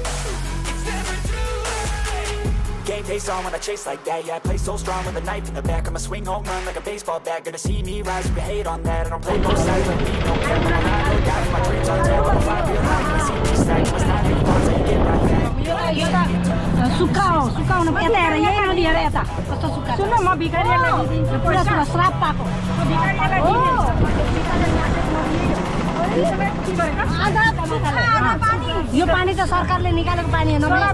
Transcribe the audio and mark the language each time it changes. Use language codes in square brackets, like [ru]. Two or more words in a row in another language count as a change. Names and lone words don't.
[en] It's never too late. Game face on when I chase like that. Yeah, I play so strong with a knife in the back. I'ma swing home run like a baseball bat. Gonna see me rise, you can hate on that. I don't play both sides, don't need no cap. I'm a ride or die for my dreams on tap. I'ma find real life, gonna see me stack. What's not your fault, so you get right back. [ne] सुक्खा हो यता हेर यही नदी हेर यता कस्तो सुक्खा सुन म भिखारीलाई दिन्छु पुरा सुक्खा श्राप पाएको यो पानी त सरकारले निकालेको पानी हो